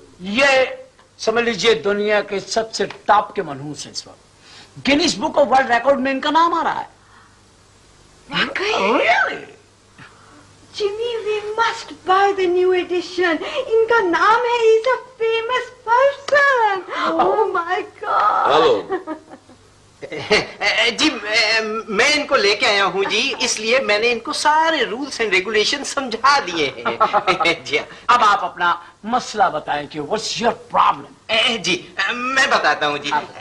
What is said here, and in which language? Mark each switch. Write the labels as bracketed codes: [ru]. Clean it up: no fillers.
[hi] ये समझ लीजिए दुनिया के सबसे टॉप के मनहूस है। इस वक्त Guinness book of world record में इनका नाम आ रहा है। [en] Really? Jimmy, we must buy the new edition. [hi] इनका नाम है, [en] he's a famous person. Oh my God. [hi] Hello जी, मैं इनको लेके आया हूँ जी, इसलिए मैंने इनको सारे [en] rules and regulation [hi] समझा दिए हैं। जी अब आप अपना मसला बताएं कि [en] What's your problem. [hi] जी मैं बताता हूँ जी।